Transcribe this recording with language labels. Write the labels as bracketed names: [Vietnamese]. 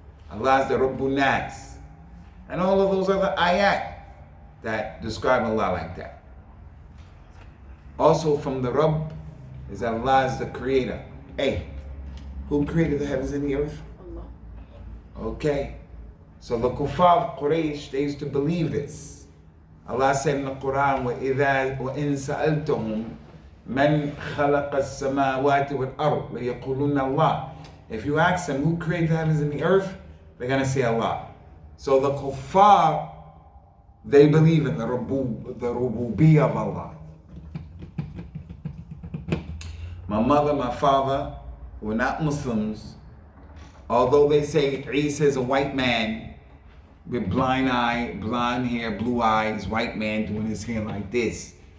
[English] Allah is the Rabbul Nas. And all of those other ayat that describe Allah like that. Also from the Rabb is that Allah is the creator. Hey, who created the heavens and the earth? Allah. Okay. So the kuffar of Quraysh, they used to believe this. Allah said in the Quran, [Arabic] وَإِن سَأَلْتَهُمْ مَنْ خَلَقَ السَّمَاوَاتِ وَالْأَرْضِ لَيَقُولُنَّ اللَّهِ. [English] If you ask them who created the heavens and the earth, they're going to say Allah. So the kuffar, they believe in the rububiyyah of Allah. My mother, my father were not Muslims, although they say Isa is a white man with blonde hair, blue eyes, white man doing his hair like this.